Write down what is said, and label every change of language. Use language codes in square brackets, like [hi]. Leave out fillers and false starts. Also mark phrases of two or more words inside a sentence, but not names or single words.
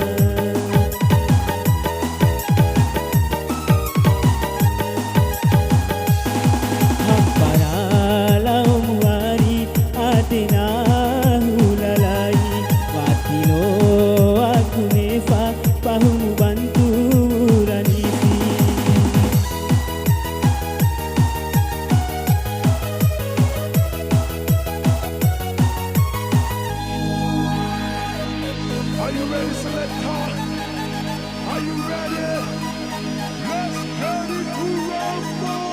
[en] Hampara muari Atena hulalai Watilo aku nefa Pahumu bantu ranifi Are you ready, Selector? Are you ready? Let's get it to roll.